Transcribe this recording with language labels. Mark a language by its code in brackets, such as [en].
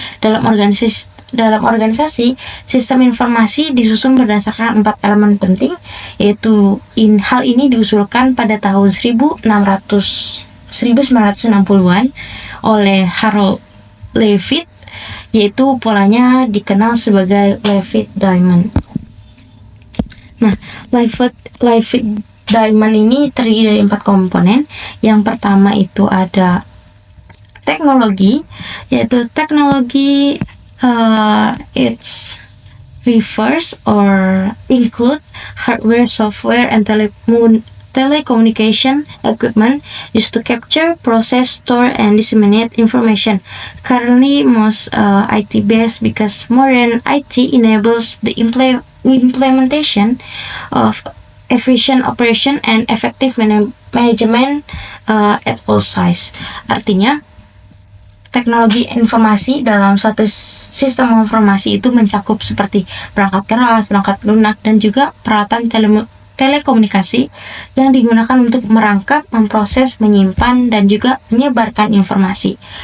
[id] Dalam organisasi, sistem informasi disusun berdasarkan 4 elemen penting, yaitu hal ini diusulkan pada tahun 1960-an oleh Harold Levitt, yaitu polanya dikenal sebagai Levitt-Diamond. Nah, Levitt-Diamond ini terdiri dari 4 komponen. Yang pertama itu ada teknologi, yaitu teknologi [en] it's refers or include hardware, software, and telecommunication equipment used to capture, process, store, and disseminate information. Currently, most IT-based because modern IT enables the implementation of efficient operation and effective management at all size. [id] Artinya, teknologi informasi dalam suatu sistem informasi itu mencakup seperti perangkat keras, perangkat lunak, dan juga peralatan telekomunikasi yang digunakan untuk merangkap, memproses, menyimpan, dan juga menyebarkan informasi.